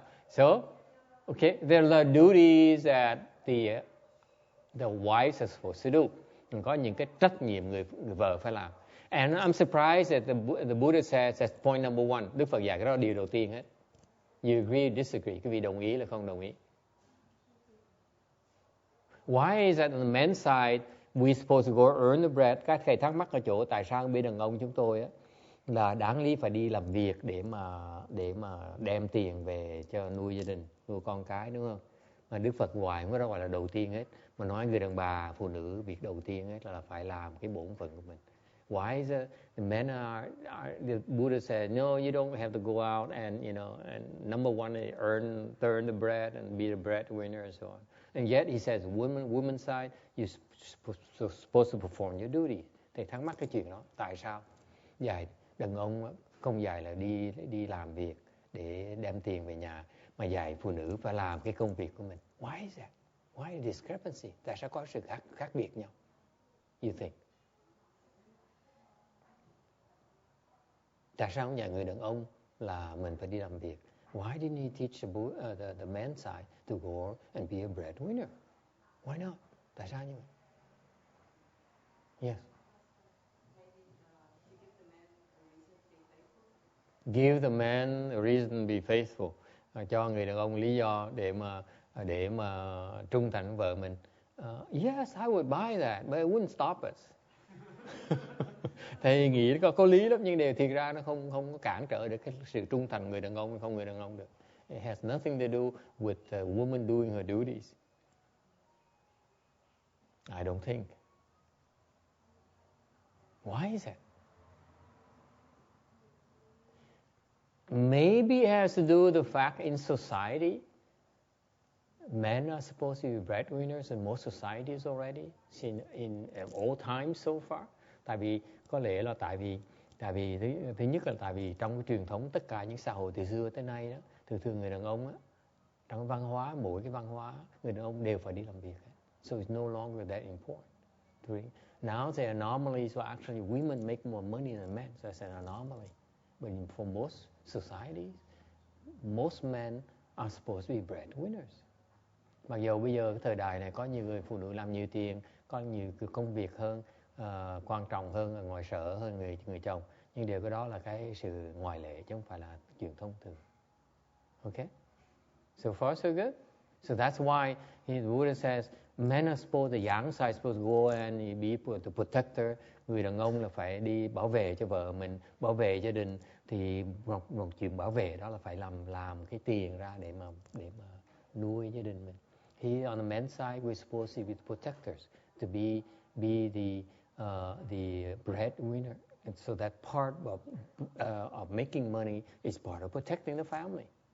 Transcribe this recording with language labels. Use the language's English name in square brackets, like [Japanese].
[English] So, okay, there are duties that the wife is supposed to do. [Vietnamese] Có những cái trách nhiệm người vợ phải làm. [English] And I'm surprised that the Buddha says that's point number 1. [Vietnamese] Đức Phật dạy cái đó là điều đầu tiên hết. [English] You agree, disagree? [Vietnamese] Quý vị đồng ý là không đồng ý? [English] Why is that on the men's side, We supposed to go earn the bread. [Vietnamese] Các thầy thắc mắc ở chỗ tại sao bên đàn ông chúng tôi á, là đáng lý phải đi làm việc để mà đem tiền về cho nuôi gia đình, nuôi con cái, đúng không? Mà Đức Phật hoài không có gọi là đầu tiên hết, mà nói người đàn bà, phụ nữ việc đầu tiên hết là phải làm cái bổn phận của mình. [English] Why is it the men are the Buddha said no, you don't have to go out and and number one is earn the bread and be the breadwinner and so on. And yet he says women's side you're supposed to perform your duty. [Vietnamese] Thầy thắc mắc cái chuyện đó, tại sao dạy đàn ông không dạy là đi làm việc để đem tiền về nhà, mà dạy phụ nữ phải làm cái công việc của mình? [English] Why is that? Why is discrepancy? [Vietnamese] Tại sao có sự khác biệt nhau? [English] You think? [Vietnamese] Tại sao không dạy người đàn ông là mình phải đi làm việc? [English] Why didn't he teach the men's side to go and be a breadwinner? Why not? [Vietnamese] Tại sao như vậy? [English] Yes. Give the man a reason to be faithful. [Vietnamese] Cho người đàn ông lý do để mà trung thành với vợ mình. [English] Yes, I would buy that, but it wouldn't stop us. [Vietnamese] Thầy nghĩ có lý lắm, nhưng thiệt ra nó không có cản trở được cái sự trung thành người đàn ông, không người đàn ông được. [English] It has nothing to do with the woman doing her duties. I don't think. Why is that? Maybe it has to do with the fact in society, men are supposed to be breadwinners in most societies already, in all times so far. [Vietnamese] Tại vì có lẽ là tại vì thứ nhất là tại vì trong cái truyền thống tất cả những xã hội từ xưa tới nay đó, thường người đàn ông á, trong văn hóa, mỗi cái văn hóa người đàn ông đều phải đi làm việc. [English] So it's no longer that important. Now the anomaly, so actually women make more money than men, so it's an anomaly. But for most societies, most men are supposed to be breadwinners. [Vietnamese] Mặc dù bây giờ cái thời đại này có nhiều người phụ nữ làm nhiều tiền, có nhiều công việc hơn, quan trọng hơn, ngoài sở hơn người chồng, nhưng điều cái đó là cái sự ngoại lệ chứ không phải là chuyện thông thường. [English] Okay? So far so good. So that's why the Buddha says men are supposed, the young side is supposed to go and be the protector. [Vietnamese] Người đàn ông là phải đi bảo vệ cho vợ mình, bảo vệ gia đình. Thì một chuyện bảo vệ đó là phải làm cái tiền ra để mà nuôi gia đình mình. [English] He on the men's side we're supposed to be the protectors, to be the breadwinner, and so that part of making money is part of protecting the family.